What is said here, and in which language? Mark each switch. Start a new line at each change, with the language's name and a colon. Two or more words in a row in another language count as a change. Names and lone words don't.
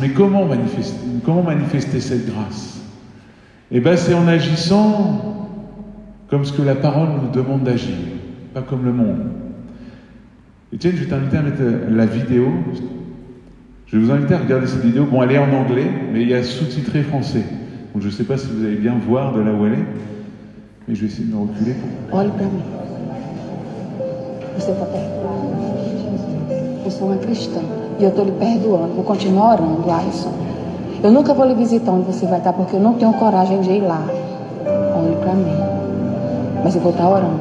French: Mais comment manifester cette grâce? C'est en agissant comme ce que la parole nous demande d'agir, pas comme le monde. Etienne, je vais t'inviter à mettre la vidéo. Je vais vous inviter à regarder cette vidéo. Bon, elle est en anglais, mais il y a sous-titré français. Donc je ne sais pas si vous allez bien voir de là où elle est, mais je vais essayer de me reculer.
Portuguese: Olhe para mim. Você está perdoado. Eu sou uma cristã e eu estou lhe perdoando. Vou continuar orando, Alisson. Eu nunca vou lhe visitar onde você vai estar porque eu não tenho coragem de ir lá. Olhe para mim. Mas eu vou estar orando.